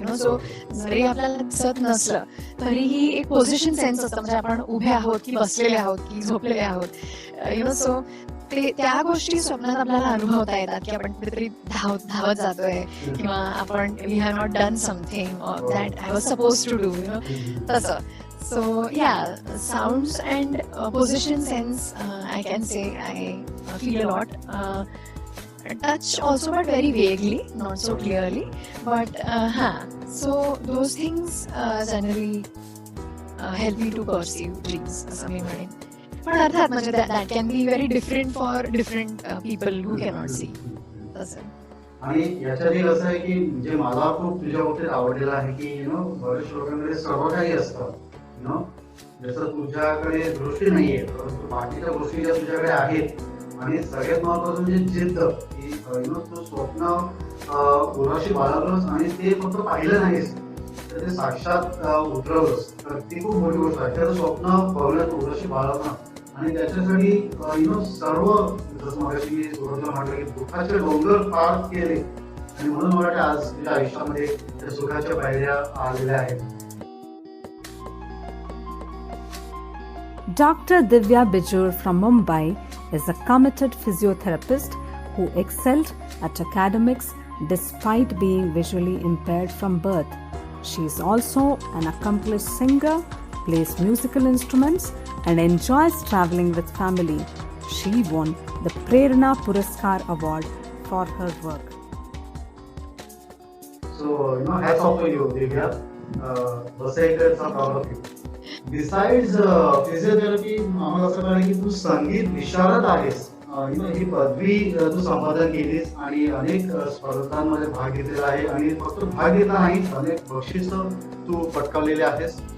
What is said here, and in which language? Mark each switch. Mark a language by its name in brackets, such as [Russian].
[Marathi] So जरी आपल्याला दिसत नसलं तरीही एक पोझिशन सेन्स असतं, म्हणजे आपण उभे आहोत की बसलेले आहोत की झोपलेले आहोत. सो त्या गोष्टी स्वप्नात आपल्याला अनुभवता येतात की आपण कुठेतरी धावत जातोय किंवा आपण [English] we have not done something that I was suppose to do, [Marathi] तसं. [English] So yeah, sounds and position sense, I can say I feel a lot. Touch also, but very vaguely, not so clearly. But so those things generally help me to perceive dreams, [Marathi] असं मी म्हणेन. पण अर्थात म्हणजे [English] that can be very different for different people who cannot see. तसं. [Marathi] आणि याच्यातही असं आहे की म्हणजे मला खूप तुझ्या बाबतीत आवडलेलं आहे की बऱ्याच लोकांकडे सर्व काही असतं, जसं तुझ्याकडे दृष्टी नाहीये परंतु बाकीच्या गोष्टी ज्या तुझ्याकडे आहेत. आणि सगळ्यात महत्वाचं म्हणजे जिद्द, की तू स्वप्न उराशी बाळगलंस आणि ते फक्त पाहिलं नाहीस तर ते साक्षात उतरवलंस, तर ती खूप मोठी गोष्ट आहे. त्याचं स्वप्न बघण्यात उराशी बाळगणं आणि त्याच्यासाठी सर्व, जसं मगाशी मी सुरुवातीला म्हटलं की दुःखाचे डोंगर पार केले आणि म्हणून मला वाटतं आज तुझ्या आयुष्यामध्ये त्या सुखाच्या पायऱ्या आलेल्या आहेत. Dr. [English] Divya Bijur from Mumbai is a committed physiotherapist who excelled at academics despite being visually impaired from birth. She is also an accomplished singer, plays musical instruments, and enjoys traveling with family. She won the Prerna Puraskar Award for her work. So, hats off to you, Divya. Besides are proud of you. Besides physiotherapy, [Marathi] आम्हाला असं कळलं की तू संगीत विशारद आहेस. ही पदवी तू संपादन केलीस आणि अनेक स्पर्धांमध्ये भाग घेतलेला आहे आणि फक्त भाग घेतला नाही, अनेक बक्षिसं तू पटकावलेले आहेस.